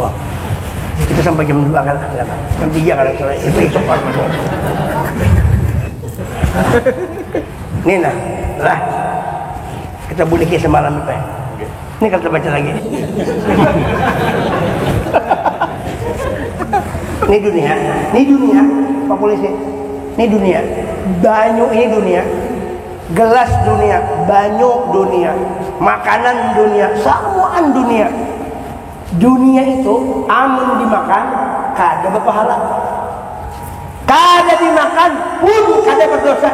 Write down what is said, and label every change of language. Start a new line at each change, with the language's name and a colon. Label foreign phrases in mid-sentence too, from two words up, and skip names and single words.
Indonesian: Oh, kita sampai jam 2 kan? Jam 3 kan? Itu cepat. Ini lah kita bunyi semalam itu. Ini kita baca lagi. Ini dunia, Pak Polisi.
Banjar: Ini dunia. Banyu ini dunia. Gelas dunia, banyu dunia, makanan dunia, semuaan dunia. Dunia itu amun dimakan kada berpahala, kada dimakan pun kada berdosa.